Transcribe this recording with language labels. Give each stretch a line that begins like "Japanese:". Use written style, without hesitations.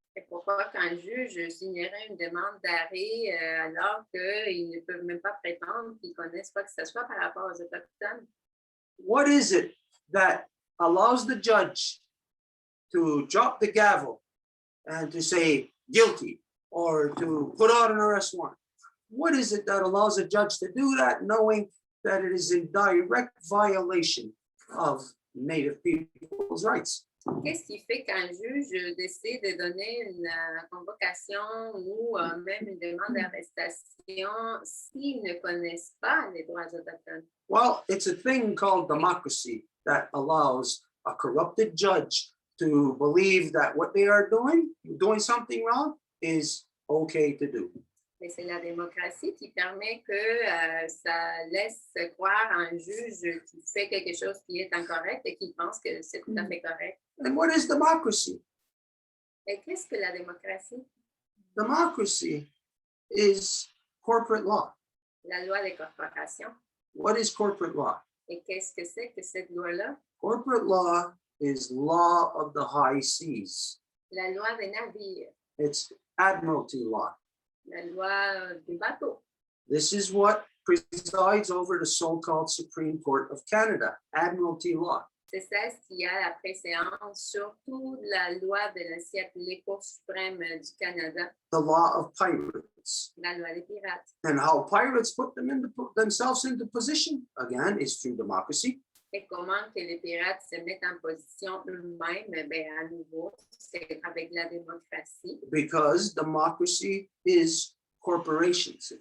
French: Et pourquoi qu'un juge signerait une demande d'arrêt alors qu'ils ne peuvent même pas prétendre qu'ils connaissent quoi que ce soit par rapport aux Autochtones?
English: What is it that allows the judge to drop the gavel and to say guilty or to put out an arrest warrant? What is it that allows a judge to do that knowing that it is in direct violation of native people's rights?
French: Qu'est-ce qui fait qu'un juge décide de donner une convocation ou même une demande d'arrestation s'ils ne connaissent pas les droits autochtones?
English: Well, it's a thing called democracy that allows a corrupted judge to believe that what they are doing something wrong, is okay to do.
French: Mais c'est la démocratie qui permet que ça laisse croire à un juge qui fait quelque chose qui est incorrect et qui pense que c'est tout à fait correct.
English: And what is democracy?
French: Et qu'est-ce que la démocratie?
English: Democracy is corporate law.
French: La loi des corporations.
English: What is corporate law?
French: Et qu'est-ce que c'est que cette loi-là?
English: Corporate law is law of the high seas.
French: La loi des navires,
English: It's admiralty law.
French: la loi des bateaux.
English: This is what presides over the so-called Supreme Court of Canada, admiralty law.
French: C'est ça ce qui a la préséance sur toute la loi de l'ancien appelée Cour suprême du Canada,
English: The law of pirates.
French: la loi des pirates.
English: And how pirates put themselves into position, again, is through democracy.
French: Et comment que les pirates se mettent en position eux-mêmes, ben, à nouveau, c'est avec la démocratie.
English: Because democracy is corporations.